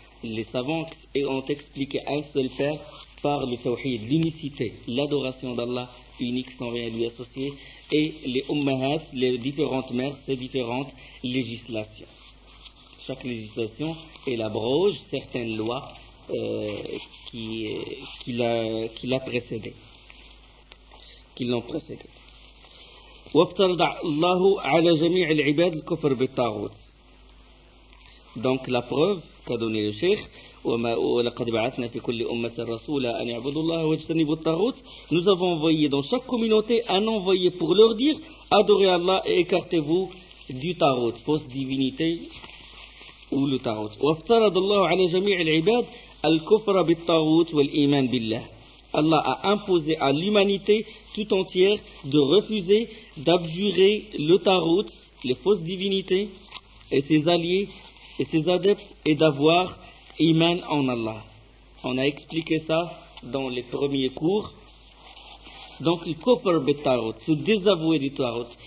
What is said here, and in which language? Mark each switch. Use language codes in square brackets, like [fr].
[fr] Les savants ont expliqué un seul père par le tawhid, l'unicité, l'adoration d'Allah unique sans rien lui associer, et les ummahat, les différentes mères, ces différentes législations. Chaque législation est l'abroge certaines lois qui l'ont précédé. [ar] وافترض الله على جميع العباد الكفر بالطاغوت. [fr] Donc la preuve qu'a donné le cheikh, [ar] وما ولقد بعثنا في كل أمة رسولا أن يعبدوا الله واجتنبوا الطاغوت. [fr] Nous avons envoyé dans chaque communauté un envoyé pour leur dire adorez Allah et écartez-vous du tarot, fausse divinité ou le tarot. [ar] وافترض الله على جميع العباد الكفر بالطاغوت والإيمان بالله. [fr] Allah a imposé à l'humanité tout entière de refuser d'abjurer le Tarout, les fausses divinités et ses alliés et ses adeptes et d'avoir iman en Allah. On a expliqué ça dans les premiers cours. Donc le kofr bit Tarout, se désavouer du Tarout.